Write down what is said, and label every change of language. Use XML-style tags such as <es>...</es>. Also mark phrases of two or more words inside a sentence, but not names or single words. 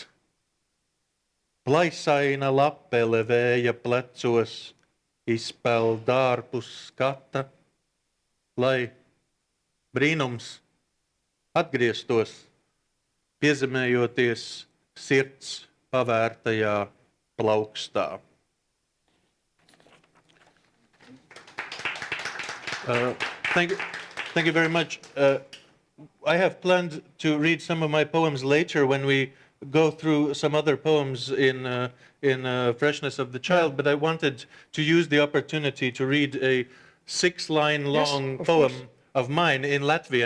<lv>Plaisaina lapele vēja plecos, izpeld ārpus skata, lai brīnums atgrieztos, piezemējoties sirds pavērtajā plaukstā.</lv> <en>Thank you very much. I have planned to read some of my poems later when we go through some other poems in Freshness of the Child, but I wanted to use the opportunity to read a 6-line long poem of mine in Latvian.</en>